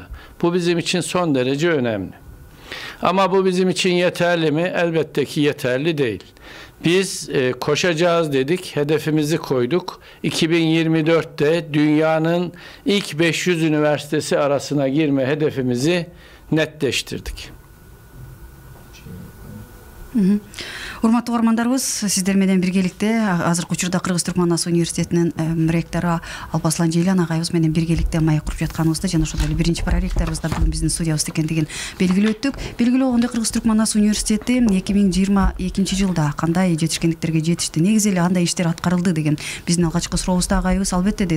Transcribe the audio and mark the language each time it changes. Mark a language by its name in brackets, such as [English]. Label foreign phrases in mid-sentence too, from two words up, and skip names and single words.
[Turkish] Bu bizim için son derece önemli. Ama bu bizim için yeterli mi? Elbette ki yeterli değil. Biz koşacağız dedik, hedefimizi koyduk. 2024'te dünyanın ilk 500 üniversitesi arasına girme hedefimizi netleştirdik. [Kyrgyz] Урматтуу угармандарыбыз, сиздер менен биргеликте азыркы учурда Кыргыз-Түрк Манас университетинин ректору Алпаслан Жейлан агайыбыз менен биргеликте маек куруп жатканыбызды жана ошондой эле биринчи проректорубуз да бүгүн биздин студиябызда экендигин белгилеп өттүк. Белгилүү болгондой Кыргыз-Түрк Манас университети 2022 жылда кандай жетишкендиктерге жетишти, негизи эле кандай иштер аткарылды деген биздин алгачкы сурообузда агайыбыз албетте дейт.